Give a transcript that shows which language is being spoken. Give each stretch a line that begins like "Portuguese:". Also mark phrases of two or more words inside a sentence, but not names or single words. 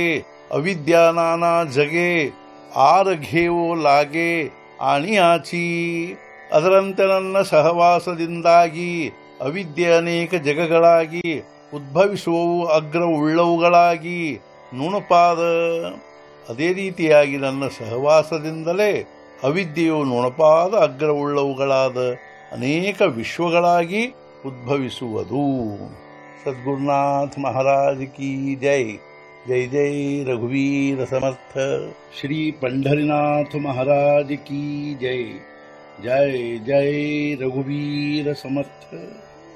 Marathi: अविद्यानाना जगे आरघेवो लागे आणियाची
Kannada: ಅದರಂತೆ ನನ್ನ ಸಹವಾಸದಿಂದಾಗಿ ಅವಿದ್ಯೆ ಅನೇಕ ಜಗಗಳಾಗಿ ಉದ್ಭವಿಸುವವು ಅಗ್ರ ಉಳ್ಳವುಗಳಾಗಿ ನುಣುಪಾದ ಅದೇ ರೀತಿಯಾಗಿ ನನ್ನ ಸಹವಾಸದಿಂದಲೇ ಅವಿದ್ಯೆಯು ನುಣಪಾದ ಅಗ್ರವುಳ್ಳವುಗಳಾದ ಅನೇಕ ವಿಶ್ವಗಳಾಗಿ ಉದ್ಭವಿಸುವುದು।
Hindi: सद्गुरुनाथ महाराज की जय।
Marathi: जय जय रघुवीर समर्थ।
Hindi: श्री पंढरीनाथ महाराज की जय।
Marathi: जय जय रघुवीर समर्थ।